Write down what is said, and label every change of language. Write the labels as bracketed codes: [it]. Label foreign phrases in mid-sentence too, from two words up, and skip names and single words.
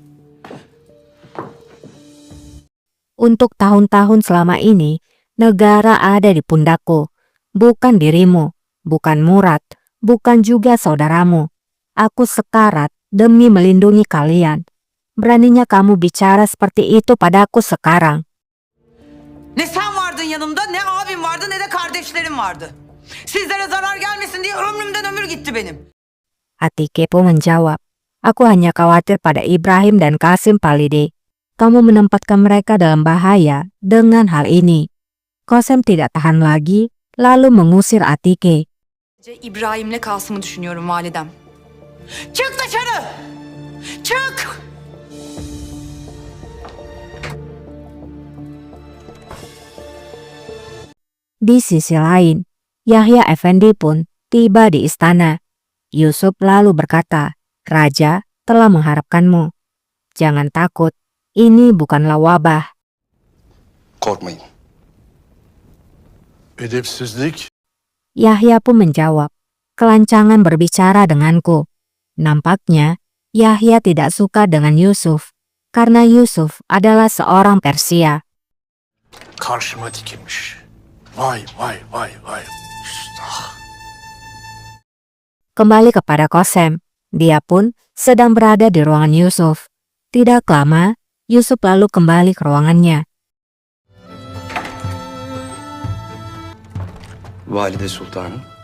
[id] untuk tahun-tahun selama ini, negara ada di pundakku. Bukan dirimu, bukan Murad, bukan juga saudaramu. Aku sekarat demi melindungi kalian. Beraninya kamu bicara seperti itu padaku sekarang. [tr] Ne sen vardın yanımda, ne abim vardı, ne de kardeşlerim vardı. Sizlere zarar gelmesin diye ömrümden ömür gitti benim. [id] Atike pun menjawab, aku hanya khawatir pada Ibrahim dan Kasim, Valide. Kamu menempatkan mereka dalam bahaya dengan hal ini. Qasem tidak tahan lagi, lalu mengusir Atike. [tr] İbrahim'le Kasım'ı düşünüyorum validem. Çık dışarı! Çık! [id] Di sisi lain, Yahya Effendi pun tiba di istana. Yusuf lalu berkata, Raja telah mengharapkanmu. Jangan takut, ini bukanlah wabah. [tr] Korkmayın. Edepsizlik, [id] Yahya pun menjawab, kelancangan berbicara denganku. Nampaknya Yahya tidak suka dengan Yusuf, karena Yusuf adalah seorang Persia. [tr] karşıma dikilmiş. Vay vay vay vay. Üstah. [id] Kembali kepada Qasem, dia pun sedang berada di ruangan Yusuf. Tidak lama, Yusuf lalu kembali ke ruangannya. [tr] Valide Sultanım.